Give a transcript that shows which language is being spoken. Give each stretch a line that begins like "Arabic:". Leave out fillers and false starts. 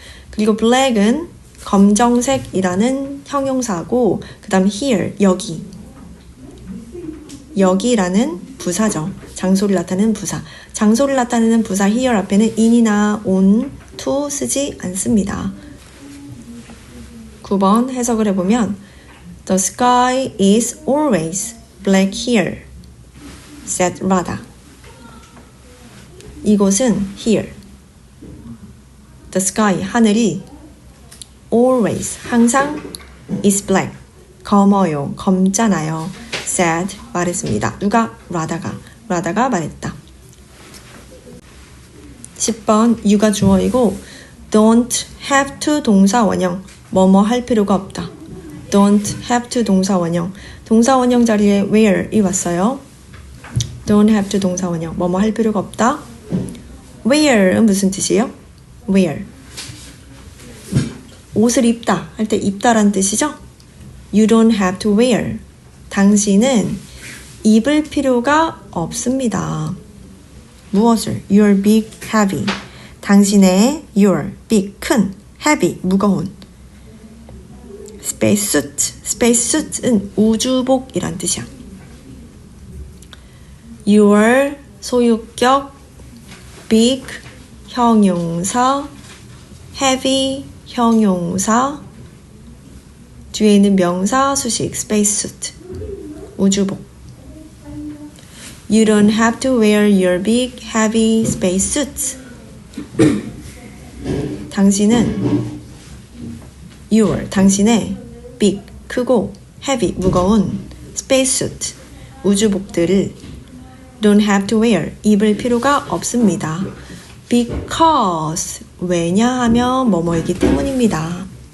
Korean: 그리고 black은 검정색이라는 형용사고 그 다음 here, 여기라는 부사죠. 장소를 나타내는 부사. 장소를 나타내는 부사 here 앞에는 in이나 on, to 쓰지 않습니다. 9번 해석을 해보면
English: The sky is always black here, said Radha.
Korean: 이곳은
English: here. The sky,
Korean: 하늘이
English: always, 항상 is black,
Korean: 검어요, 검잖아요. said, 말했습니다. 누가? 라다가 말했다. 10번 you가 주어이고
English: don't have to
Korean: 동사 원형, 뭐뭐 할 필요가 없다. don't have to 동사 원형, 동사 원형 자리에 where이 왔어요. don't have to 동사 원형, 뭐뭐 할 필요가 없다. wear은 무슨 뜻이에요? wear, 옷을 입다 할 때 입다란 뜻이죠.
English: You don't have to wear,
Korean: 당신은 입을 필요가 없습니다. 무엇을?
English: Your big heavy,
Korean: 당신의
English: your big 큰, heavy 무거운 spacesuit은
Korean: 우주복이란 뜻이야. Your 소유격 big 형용사, heavy 형용사, 뒤에 있는 명사 수식 spacesuit 우주복.
English: You don't have to wear your big heavy spacesuits.
Korean: 당신은 your, 당신의 big, 크고 heavy, 무거운 spacesuit, 우주복들을
English: don't have to wear,
Korean: 입을 필요가 없습니다. Because, 왜냐하면 뭐뭐이기 때문입니다.